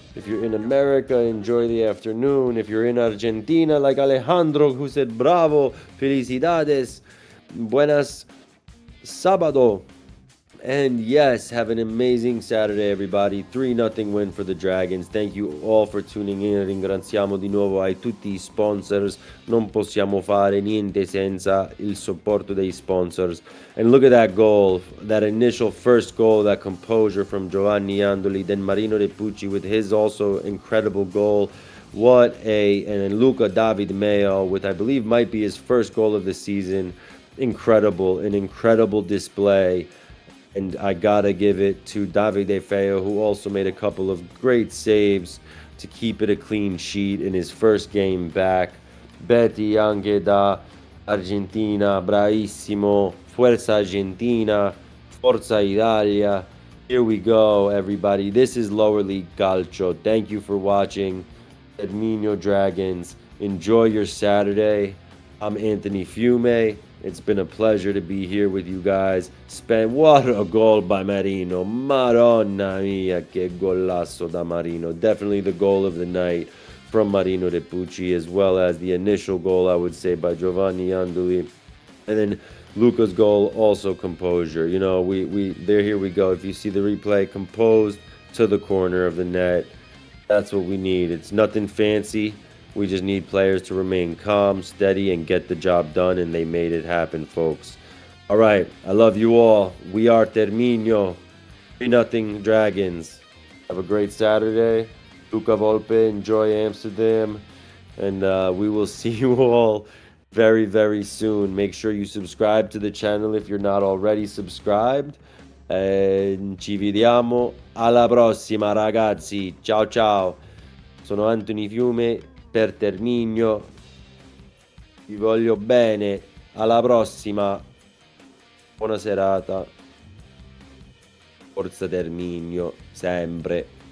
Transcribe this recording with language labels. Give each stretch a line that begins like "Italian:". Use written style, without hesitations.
English: If you're in America, enjoy the afternoon. If you're in Argentina, like Alejandro, who said
Spanish: bravo, felicidades, buenas sábado.
English: And yes, have an amazing Saturday, everybody. 3-0 win for the Dragons. Thank you all for tuning in.
Italian: Ringraziamo di nuovo ai tutti i sponsors. Non possiamo fare niente senza il supporto dei sponsors.
English: And look at that goal, that initial first goal, that composure from Giovanni Andoli. Then Marino De Pucci with his also incredible goal. And then Luca David Mayo with, I believe, might be his first goal of the season. An incredible display. And I gotta give it to Davide Feo, who also made a couple of great saves to keep it a clean sheet in his first game back.
Italian: Betty anche da Argentina, bravissimo.
Spanish: Fuerza Argentina,
Italian: Forza Italia.
English: Here we go, everybody. This is Lower League Calcio. Thank you for watching. Terminio Dragons. Enjoy your Saturday. I'm Anthony Fiume. It's been a pleasure to be here with you guys. What a goal by Marino.
Italian: Madonna mia, che golasso da Marino.
English: Definitely the goal of the night from Marino De Pucci, as well as the initial goal, I would say, by Giovanni Andoli. And then Luca's goal, also composure. You know, here we go. If you see the replay, composed to the corner of the net. That's what we need. It's nothing fancy. We just need players to remain calm, steady, and get the job done, and they made it happen, folks. All right, I love you all. We are Terminio. 3-0 Dragons. Have a great Saturday. Luca Volpe, enjoy Amsterdam, and we will see you all very, very soon. Make sure you subscribe to the channel if you're not already subscribed.
Italian: And ci vediamo alla prossima, ragazzi. Ciao, ciao. Sono Anthony Fiume per Terminio, vi voglio bene, alla prossima, buona serata, Forza Terminio, sempre.